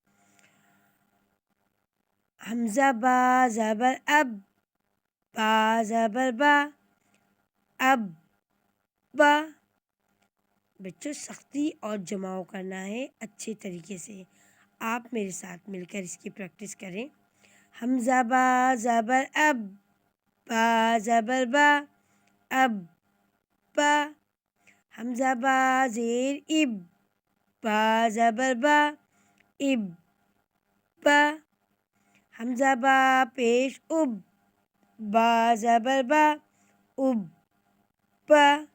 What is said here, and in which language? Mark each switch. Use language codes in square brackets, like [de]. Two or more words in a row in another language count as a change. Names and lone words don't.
[ur] حمزہ با زبر اب، با زبر با، اب با۔ بچوں سختی اور جماؤ کرنا ہے اچھے طریقے سے، آپ میرے ساتھ مل کر اس کی پریکٹس کریں۔ حمزہ با زبر اب، با زبر با، اب با۔ حمزہ با زیر اب، با زبر با، اب با۔ حمزہ با پیش اب، با زبر با، اب با۔